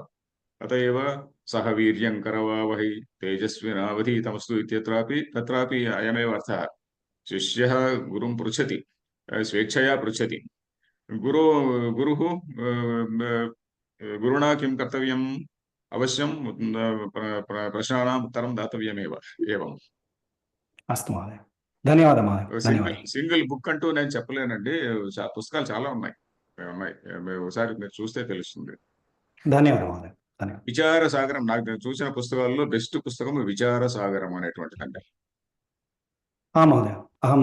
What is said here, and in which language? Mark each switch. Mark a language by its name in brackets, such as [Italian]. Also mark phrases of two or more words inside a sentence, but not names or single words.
[Sanskrit] अत एव सः वीर्यं करवावहै तेजस्विनावधीतमस्तु इत्यत्रापि तत्रापि अयमेव अर्थः। शिष्यः गुरुं पृच्छति, स्वेच्छया पृच्छति। गुरुः गुरुणा किं कर्तव्यम्? अवश्यं प्रश्नानाम् उत्तरं दातव्यमेव। एवं अस्तु महोदय, [Telugu] ధన్యవాదాలు మहोदय, ధన్యవాదాలు. [English] single book [Telugu] అంటూ నేను చెప్పలేనండి. పుస్తకాలు చాలా ఉన్నాయి. ఒకసారి మీరు చూస్తే తెలుస్తుంది. ధన్యవాదాలు మहोदय, ధన్యవాదాలు. విచార సాగరం నాకు చూసిన పుస్తకాల్లో బెస్ట్ పుస్తకం విచార సాగరం అనేటువంటిదండి. [Sanskrit] మहोदय, అహం